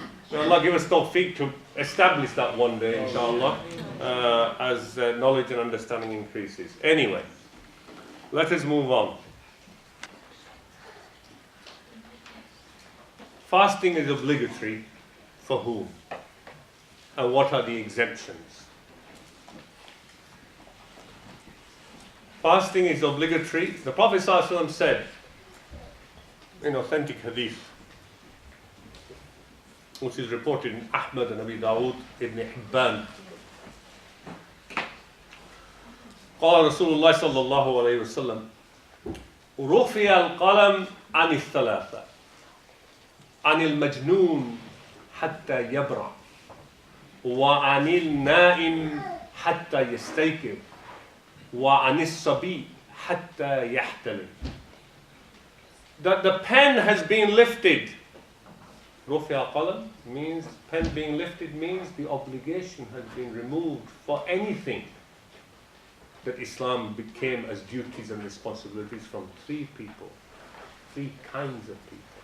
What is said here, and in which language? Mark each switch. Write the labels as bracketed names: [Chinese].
[English] So Allah give us tawfiq to establish that one day, inshallah, as knowledge and understanding increases. Anyway, let us move on. Fasting is obligatory for whom? And what are the exemptions? Fasting is obligatory. The Prophet ﷺ said in authentic hadith, which is reported in Ahmed and Abi Dawood, Ibn Hibban, [Arabic] قال رسول الله صلى الله عليه وسلم رفع القلم عن الثلاثة عن المجنون حتى يبرأ وعن النائم حتى يستيقظ وعن الصبي حتى يحتلم. [English] That the pen has been lifted. [Arabic] رفع القلم [English] means, pen being lifted means the obligation has been removed for anything that Islam became as duties and responsibilities from three people, three kinds of people.